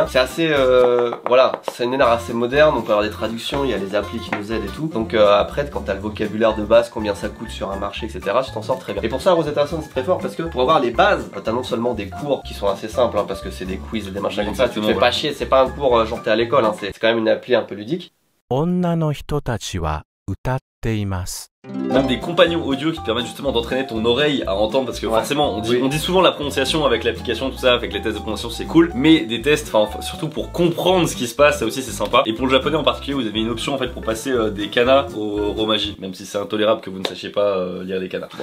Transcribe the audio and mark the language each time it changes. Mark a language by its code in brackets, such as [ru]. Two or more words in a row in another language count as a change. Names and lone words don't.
[fr] C'est assez, voilà, c'est une ère assez moderne. On peut avoir des traductions, il y a les applis qui nous aident et tout. Donc après, quand t'as le vocabulaire de base, combien ça coûte sur un marché, etc., tu t'en sors très bien. Et pour ça, Rosetta Stone, c'est très fort parce que pour avoir les bases, t'as non seulement des cours qui sont assez simples, hein, parce que c'est des quiz et des machins comme ça. Tu te fais Exactement, pas chier, c'est pas un cours genre t'es à l'école, hein, c'est quand même une appli un peu ludique. [ja] 女の人たちは歌っています。 [fr] Même des compagnons audio qui te permettent justement d'entraîner ton oreille à entendre, parce que Ouais. forcément on dit souvent la prononciation avec l'application, tout ça, avec les tests de prononciation c'est cool, mais des tests, enfin surtout pour comprendre ce qui se passe, ça aussi c'est sympa. Et pour le japonais en particulier, vous avez une option en fait pour passer des kanas au romaji, même si c'est intolérable que vous ne sachiez pas lire les kanas.